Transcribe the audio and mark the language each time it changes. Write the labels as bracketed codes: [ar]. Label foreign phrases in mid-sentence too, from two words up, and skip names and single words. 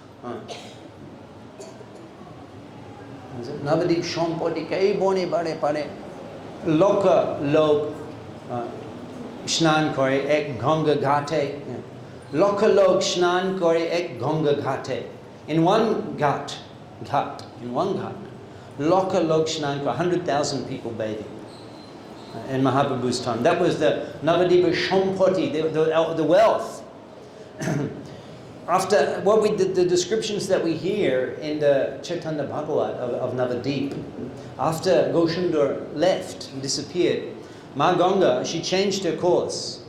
[bn] নবদ্বীপ সম্পত্তি কে বর্ণে বারে পারে. লোক লক্ষ স্নান করে এক গঙ্গা ঘাটে. লোক লক্ষ স্নান করে এক গঙ্গা ঘাটে. [en] In one ghat, [bn] লোক লক্ষ স্নান করে, [en] 100,000 people bathing. in Mahaprabhu's time. That was the Navadipa Shampati, the wealth. After the descriptions that we hear in the Chaitanya Bhagavat of Navadip, after Goshendur left and disappeared, Ma Ganga, she changed her course.